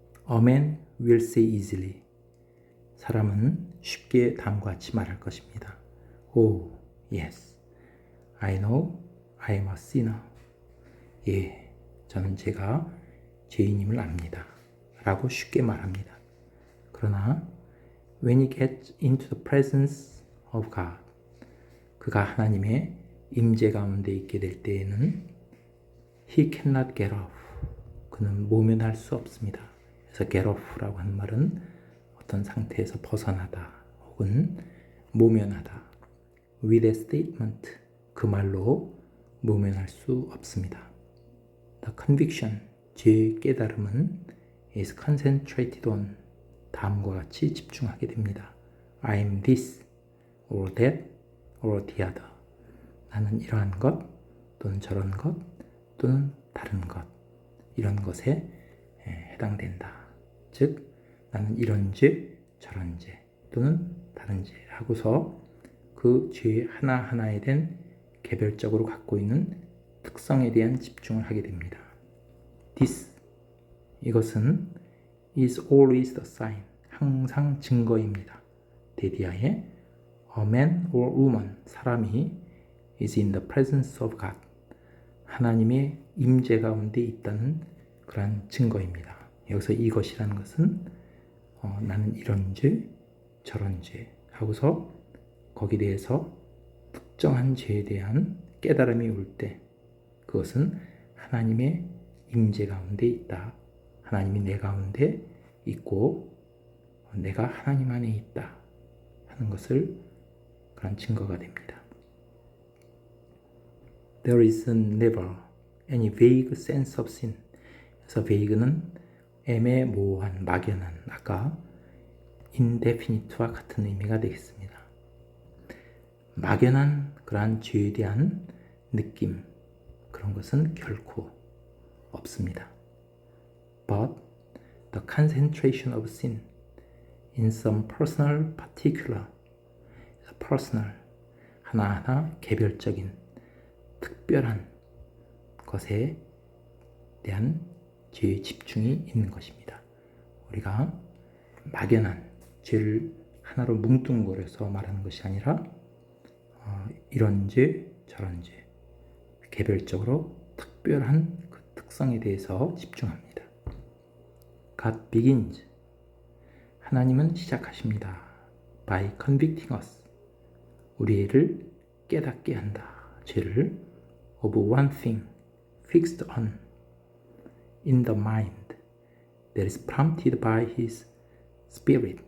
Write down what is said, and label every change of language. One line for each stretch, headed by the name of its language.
English: A man will say easily.
Korean: 사람은 쉽게 다음과 같이 말할 것입니다.
English: Oh, yes. I know I am a sinner.
Korean: 예, 저는 제가 죄인임을 압니다. 라고 쉽게 말합니다. 그러나
English: when he gets into the presence of God,
Korean: 그가 하나님의 임재 가운데 있게 될 때에는
English: he cannot get off.
Korean: 그는 모면할 수 없습니다. 그래서 get off라고 하는 말은 어떤 상태에서 벗어나다 혹은 모면하다.
English: with a statement,
Korean: 그 말로 모면할 수 없습니다.
English: The conviction,
Korean: 죄의 깨달음은
English: is concentrated on,
Korean: 다음과 같이 집중하게 됩니다.
English: I am this, or that, or the other.
Korean: 나는 이러한 것, 또는 저런 것, 또는 다른 것, 이런 것에 해당된다. 즉, 나는 이런 죄, 저런 죄, 또는 다른 죄 하고서 그 죄 하나하나에 대한 개별적으로 갖고 있는 특성에 대한 집중을 하게 됩니다.
English: This,
Korean: 이것은
English: is always the sign,
Korean: 항상 증거입니다. 데디아의
English: a man or woman,
Korean: 사람이
English: is in the presence of God,
Korean: 하나님의 임재 가운데 있다는 그러한 증거입니다. 여기서 이것이라는 것은 나는 이런 죄, 저런 죄 하고서 거기에 대해서 특정한 죄에 대한 깨달음이 올 때 그것은 하나님의 임재 가운데 있다. 하나님이 내 가운데 있고 내가 하나님 안에 있다 하는 것을 그런 증거가 됩니다.
English: There is never any vague sense of sin.
Korean: 그래서 vague는 애매모호한, 막연한, 아까 indefinite와 같은 의미가 되겠습니다. 막연한 그러한 죄에 대한 느낌, 그런 것은 결코 없습니다.
English: But the concentration of sin in some personal particular, personal,
Korean: 하나하나 개별적인, 특별한 것에 대한 죄의 집중이 있는 것입니다. 우리가 막연한 죄를 하나로 뭉뚱그려서 말하는 것이 아니라 이런 죄, 저런 죄, 개별적으로 특별한 그 특성에 대해서 집중합니다.
English: God begins,
Korean: 하나님은 시작하십니다.
English: By convicting us.
Korean: 우리를 깨닫게 한다. 죄를
English: of one thing fixed on in the mind that is prompted by his spirit.